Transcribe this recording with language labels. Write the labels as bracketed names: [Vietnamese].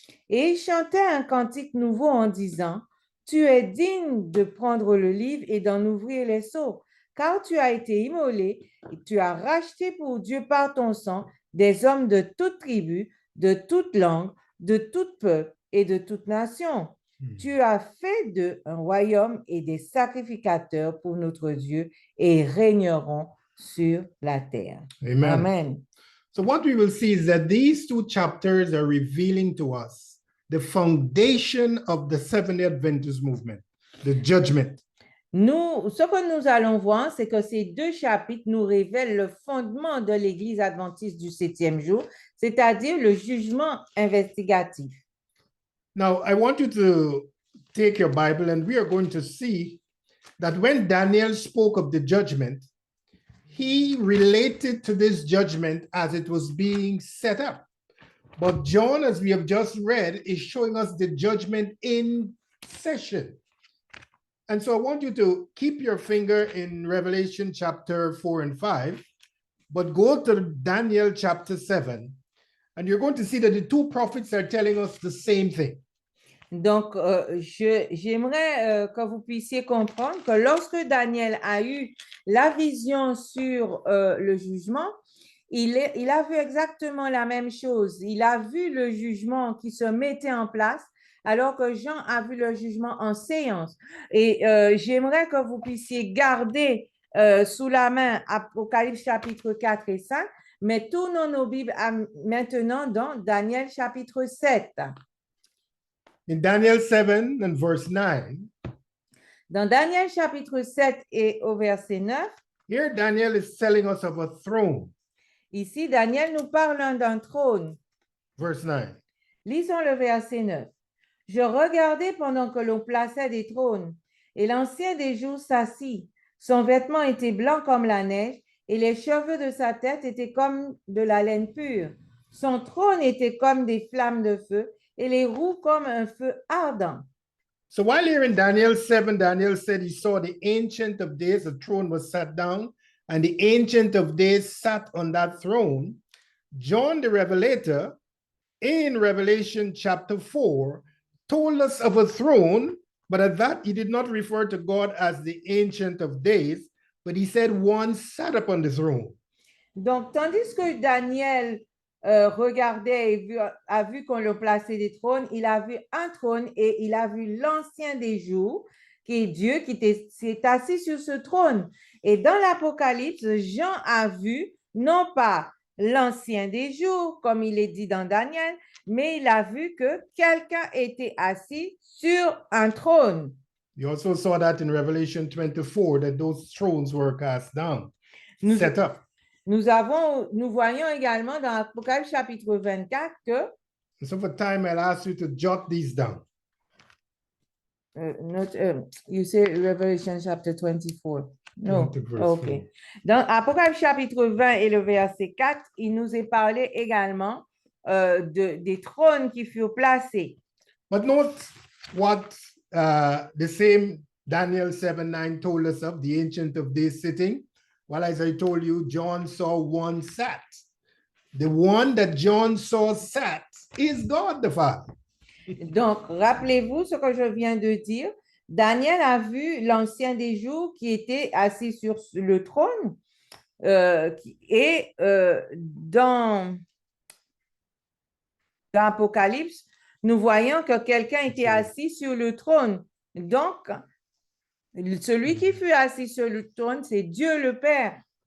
[French] Et il chantait un cantique nouveau en disant, tu es digne de prendre le livre et d'en ouvrir les sceaux, car tu as été immolé et tu as racheté pour Dieu par ton sang des hommes de toute tribu, de toute langue, de tout peuple et de toute nation. Tu as fait d'eux un royaume et des sacrificateurs pour notre Dieu et régneront sur la terre. Amen. Amen. [English] So what we will see is that these 2 chapters are revealing to us the foundation of the Seventh-day Adventist movement, the judgment. [French] Ce que nous allons voir, c'est que ces 2 chapitres nous révèlent le fondement de l'Église adventiste du 7e jour, c'est-à-dire le jugement investigatif. [English] Now, I want you to take your Bible and we are going to see that when Daniel spoke of the judgment, he related to this judgment as it was being set up. But John, as we have just read, is showing us the judgment in session. And so I want you to keep your finger in Revelation chapter 4 and 5, but go to Daniel chapter 7, and you're going to see that the 2 prophets are telling us the same thing. [French] Donc, j'aimerais que vous puissiez comprendre que lorsque Daniel a eu la vision sur le jugement, il a vu exactement la même chose. Il a vu le jugement qui se mettait en place, alors que Jean a vu le jugement en séance. Et j'aimerais que vous puissiez garder sous la main Apocalypse chapitre 4 et 5, mais tournons nos Bibles maintenant dans Daniel chapitre 7. [English] In Daniel 7 and verse 9, [French] dans Daniel chapitre 7 et au verset 9, [English] here Daniel is telling us of a throne. [French] Ici, Daniel nous parle d'un trône. [English] Verse 9. [French] Lisons le verset 9. Je regardais pendant que l'on plaçait des trônes, et l'ancien des jours s'assit. Son vêtement était blanc comme la neige, et les cheveux de sa tête étaient comme de la laine pure. Son trône était comme des flammes de feu, et les roues comme un feu ardent. [English] So while here in Daniel 7, Daniel said he saw the Ancient of Days, the throne was sat down, and the Ancient of Days sat on that throne. John the Revelator, in Revelation chapter 4, told us of a throne, but at that he did not refer to God as the Ancient of Days, but he said one sat upon the throne. [French] Donc, tandis que Daniel regardait et a vu qu'on le plaçait des trônes, il a vu un trône et il a vu l'ancien des jours, qui est Dieu, qui s'est assis sur ce trône. Et dans l'Apocalypse, Jean a vu non pas l'ancien des jours, comme il est dit dans Daniel, mais il a vu que quelqu'un était assis sur un trône. [English] You also saw that in Revelation 24, that those thrones were cast down, set up. [French] Nous voyons également dans Apocalypse chapitre 24 que [English] So for time, I'll ask you to jot these down. You say Revelation chapter 24. No, okay. [French] Dans Apocalypse chapitre 20 et le verset 4, il nous est parlé également des trônes qui furent placés. [English] But note what the same Daniel 7:9 told us of, the Ancient of Days sitting. Well, as I told you, John saw one sat. The one that John saw sat is God the Father. [French] Donc, rappelez-vous ce que je viens de dire. Daniel a vu l'ancien des jours qui était assis sur le trône dans l'Apocalypse, nous voyons que quelqu'un était assis sur le trône. Donc, celui qui fut assis sur le trône, c'est Dieu le Père.